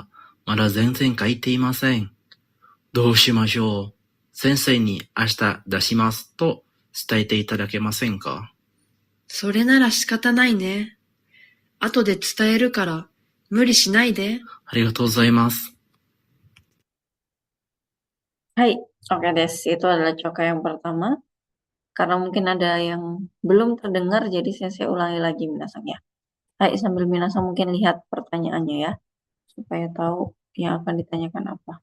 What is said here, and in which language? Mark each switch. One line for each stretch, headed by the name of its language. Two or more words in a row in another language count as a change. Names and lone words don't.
Japanese: まだ全然書いていません。どうしましょう。先生に明日出しますと伝えていただけませんか？それなら仕方ないね。後で伝えるから無理しないで。ありがとうございます。はい、オッケーです.
Indonesian: Itu adalah coka yang pertama. Karena mungkin ada yang belum terdengar, jadi saya ulangi lagi minasang ya. Hai, sambil minasang mungkin lihat pertanyaannya ya. Supaya tahu yang akan ditanyakan apa.